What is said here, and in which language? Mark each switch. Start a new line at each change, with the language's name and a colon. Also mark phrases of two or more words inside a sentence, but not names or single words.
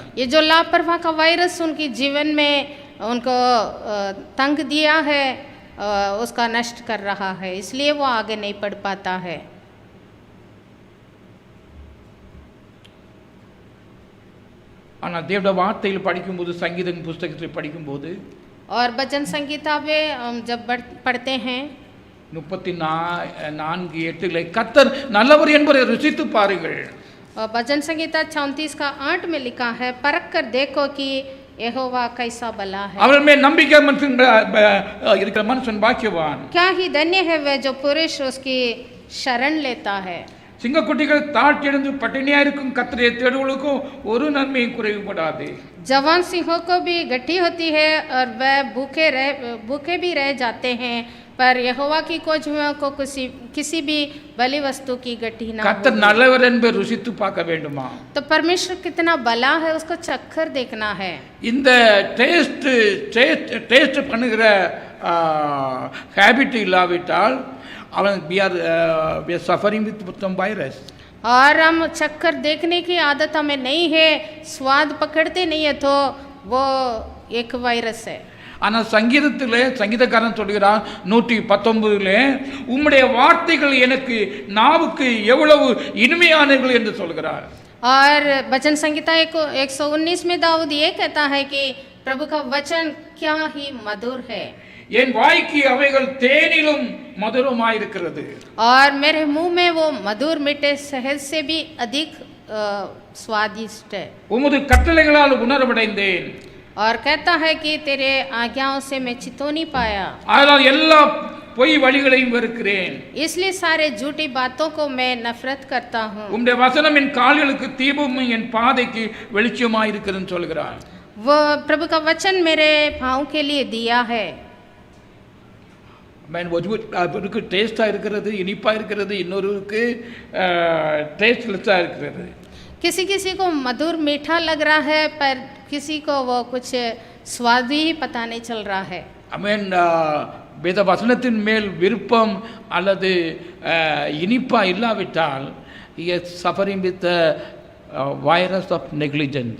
Hindi: ये जो लापरवाह का वायरस उनके जीवन में उनको तंग दिया है, उसका नष्ट कर रहा है, इसलिए वो आगे नहीं बढ़ पाता है.
Tamil: ஆனால் தேவனுடைய வார்த்தையில் படிக்கும்போது சங்கீதம் புஸ்தகத்தில் படிக்கும்போது
Hindi: और भजन संगीता में हम जब पढ़ते हैं
Tamil: 34:8 கர்த்தர் நல்லவர் என்பதை ருசித்து பாருங்கள்.
Hindi: और भजन संगीता 34 का 8 में लिखा है, परख कर देखो कि यहोवा कैसा भला है.
Tamil: அவர் மேல் நம்பிக்கை இருக்கிற மனுஷன் பாக்கியவான்.
Hindi: क्या ही धन्य है वह जो पुरुष उसकी शरण लेता है.
Tamil: சிங்கக்குட்டிகள் தாழ்ச்சியடைந்து பட்டினியா இருக்கும் கர்த்தரை தேடுவர்களுக்கும் ஒரு நன்மையும் குறைவுபடாது.
Hindi: जवान सिंहों को भी गठी होती है और वह भूखे भी रह जाते हैं, पर यहोवा की खोजुओं को किसी भी बलि वस्तु की गठी ना
Tamil: கர்த்தர்
Hindi: होगी.
Tamil: நல்லவர் என்பதை ருசித்து பார்க்க வேண்டுமா?
Hindi: तो परमेश्वर कितना भला है उसको चक्कर देखना है.
Tamil: இந்த டேஸ்ட் பண்ணுகிற ஹேபிட் இல்லாவிட்டால் அவன்
English: we are suffering with some virus.
Hindi: और हम चक्कर देखने की आदत हमें नहीं है, स्वाद पकड़ते नहीं है, तो वो एक वायरस है.
Tamil: ஆனால் சங்கீதத்திலே சங்கீதக்காரன் சொல்கிறான் 119 உம்முடைய வார்த்தைகள் எனக்கு நாவுக்கு எவ்வளவு இனிமையானவர்கள் என்று சொல்கிறார்.
Hindi: और भजन संगीता 119 में दाऊद ये कहता है कि प्रभु का वचन क्या ही मधुर है.
Tamil: என் வாய்க்கு அவைகள் தேனிலும் மதுரமாயிருக்கிறது.
Hindi: और मेरे मुंह में वो मधुर मीठे शहद से भी अधिक स्वादिष्ट है.
Tamil: உமது கட்டளைகளால் உணர்வடைந்தேன்.
Hindi: और कहता है कि तेरे आज्ञाओं से मैं चितौनी पाया.
Tamil: அதனால் எல்லா பொய் வழிகளையும் வெறுக்கிறேன்.
Hindi: इसलिए सारे झूठी बातों को मैं नफरत करता हूँ.
Tamil: உம்முடைய வசனம் என் கால்களுக்கு தீபமும் என் பாதைக்கு வெளிச்சமாயிருக்கிறதுன்னு சொல்கிறார்.
Hindi: वो प्रभु का वचन मेरे पाँव के लिए दिया है.
Tamil: ஒருவருக்கு டேஸ்டாக இருக்கிறது, இனிப்பாக இருக்கிறது, இன்னொருவருக்கு டேஸ்ட்லெஸ்ஸாக இருக்கிறது.
Hindi: किसी किसी को मधुर मीठा लग रहा है, पर किसी को वो कुछ स्वाद ही पता नहीं चल रहा है.
Tamil: வேத வசனத்தின் மேல் விருப்பம் அல்லது இனிப்பா இல்லாவிட்டால்
English: suffering with virus of negligence.